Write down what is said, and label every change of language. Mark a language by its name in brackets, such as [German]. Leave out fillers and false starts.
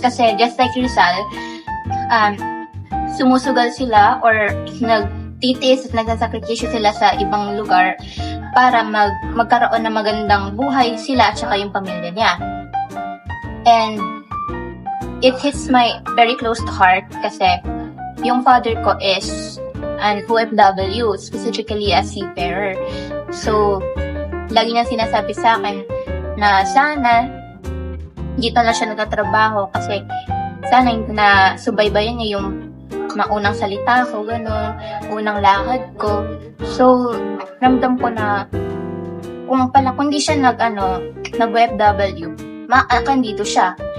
[Filipino] Kasi [English] just like Rizal, [Filipino] sumusugal sila or nagtitiis at nagsasakripisyo sila sa ibang lugar para magkaroon ng magandang buhay sila at saka yung pamilya niya. [English] And it hits my very close to heart [Filipino] kasi yung [English] father ko is an OFW, specifically a seafarer. [Filipino] So, lagi niya sinasabi sa akin na sana dito na siya nagtatrabaho kasi sana na subaybayan niya yung maunang salita ko, gano'n, unang lakad ko. So, ramdam ko na kung di siya nag-OFW, maakan dito siya.